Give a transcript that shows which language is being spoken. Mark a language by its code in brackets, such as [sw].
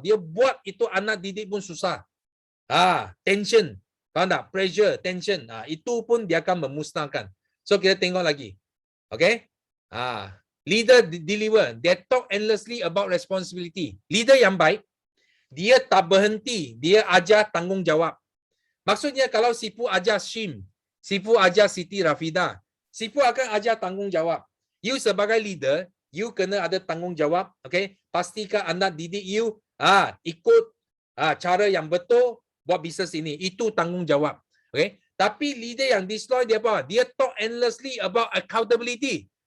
[ms] Dia buat itu anak didik pun susah. Tension. Faham tak? Pressure, tension. Itu pun dia akan memusnahkan. So kita tengok lagi. Okay? [en] Leader deliver. They talk endlessly about responsibility. [ms] Leader yang baik, dia tak berhenti. Dia ajar tanggungjawab. Maksudnya kalau Sifu ajar Shim, Sifu ajar Siti Rafida, Sifu akan ajar tanggungjawab. You sebagai leader, you kena ada tanggungjawab. Okay? Pastikan anak didik you ikut cara yang betul buat bisnes ini. Itu tanggungjawab. Okay? Tapi leader yang destroy dia apa? Dia [en] talk endlessly about accountability.